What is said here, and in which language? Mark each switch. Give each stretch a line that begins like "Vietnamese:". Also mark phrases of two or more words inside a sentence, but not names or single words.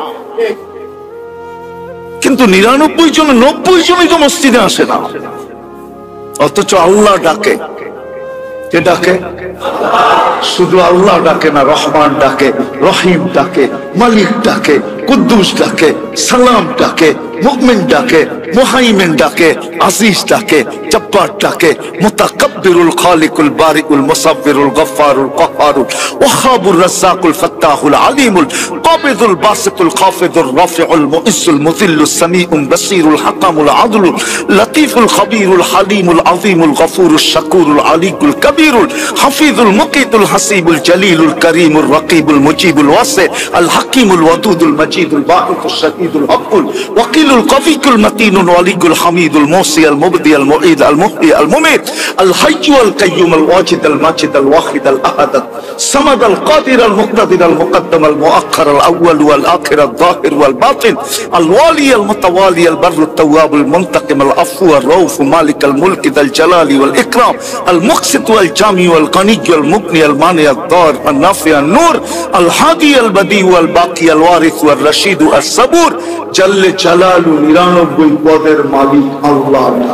Bangla: কিন্তু 99 জন 90 জনই তো মসজিদে আসে না, অথচ আল্লাহ ডাকে। কে ডাকে? শুধু আল্লাহ ডাকে না, রহমান ডাকে, রহিম ডাকে, মালিক ডাকে, কুদ্দুস ডাকে, সালাম ডাকে, মুমিন ডাকে, মুহাইমিন ডাকে, আজিজ ডাকে, জব্বার ডাকে, মুতাকাব্বিরুল খালিকুল বারিকুল মুসাব্বিরুল গফফারুল কহ্হারুল ওয়াহাবুর রাজ্জাকুল ফাত্তাহুল আলিমুল কাবিদুল বাসিতুল খাফিদুর রাফিউল মুইজ্জুল মুযিল্লুস সামিউল বাসীরুল হাকামুল আদলুল লতীফুল খবীরুল হালিমুল আযীমুল গফুরুশ শাকুরুল আলিকুল কবীরুল হাফিজুল মুকিতুল হাসিবুল জলিলুল করিমুর রকিবুল মুজিবুল ওয়াসি আল হাকিমুল ওয়াদুদুল মজিদুল বাঈতুশ শাদীদুল হকুল ওয়াকিলুল কফিকুল মতিনুল ওয়ালিকুল হামিদুল মুসি আল মুবদি আল মুঈদ আল মুহয়ি আল মুমীত আল হাইয়্যু আল কাইয়্যুম আল ওয়াজিদ আল মাজিদ আল ওয়াহিদ আল আহাদ সামাদ আল কাদির আল মুকতাদির আল মুকদ্দম আল মুআখ্খার আল আউয়াল ওয়াল আখির আল যাহির ওয়াল বাতিন আল ওয়ালি আল মুতাওয়ালি আল বাররু তাওয়াব আল মুনতাকিম আল আফু আর রাউফ মালিক আল মুলক যাল জালালি ওয়াল ইকরাম আল মুকসিত ওয়াল জামি ওয়াল গনি ওয়াল মুগনি আল মানি আল দার আল নাফি আল নূর আল হাদি আল বদি ওয়াল বাকি আল ওয়ারিস ওয়াল রশিদ আল সাবুর জাল্লে জালালু 99 পদের মালিক আল্লাহ।